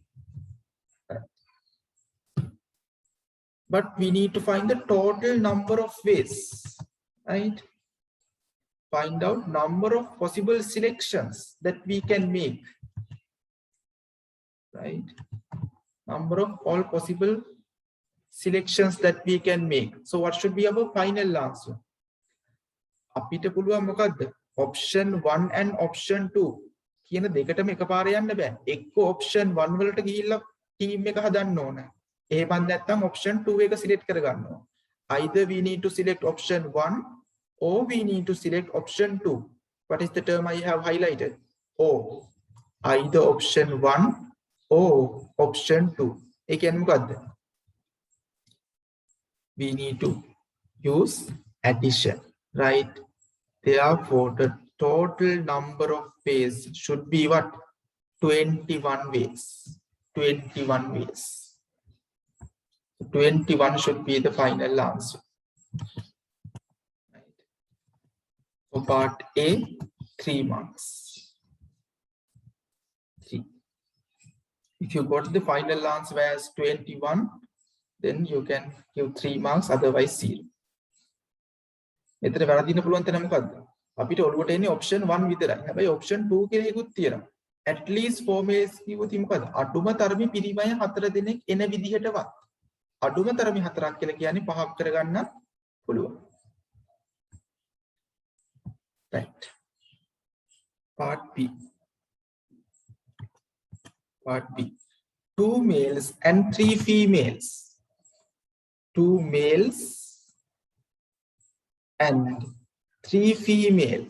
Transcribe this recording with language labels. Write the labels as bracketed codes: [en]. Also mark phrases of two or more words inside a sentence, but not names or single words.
[en] But we need to find the total number of ways, right? Find out number of possible selections that we can make, right? Number of all possible selections that we can make. So what should be our final answer? [si] අපිට පුළුවන් මොකද්ද? [en] option 1 and option 2 [si] කියන දෙකටම එකපාර යන්න බෑ. එක්ක option 1 වලට ගිහිල්ලා team එක හදන්න ඕන. එහෙම නැත්නම් option 2 එක select කරගන්න ඕන. [en] Either we need to select option 1 or we need to select option 2. What is the term I have highlighted? Or. Either option 1 or option 2. [si] ඒ කියන්නේ මොකද්ද? [en] We need to use addition, right? Therefore, the total number of ways should be what? 21 ways. 21 ways. 21 should be the final answer. Right. For part A, 3 marks. 3. If you got the final answer as 21, then you can give 3 marks, otherwise 0. [si] මෙතන වැරදින්න පුළුවන් තැන මොකද්ද? අපිට ඔළුවට එන්නේ option 1 විතරයි. හැබැයි option 2 කියලා එකකුත් තියෙනවා. [en] At least 4 males [si] කිව්වොත් මොකද? අඩුම තරමේ පිරිමය 4 දෙනෙක් එන විදිහටවත්. අඩුම තරමේ 4ක් කියලා කියන්නේ 5ක් කරගන්න පුළුවන්. [en] Right. Part B. Part B. 2 males and 3 females. 2 males and 3 females.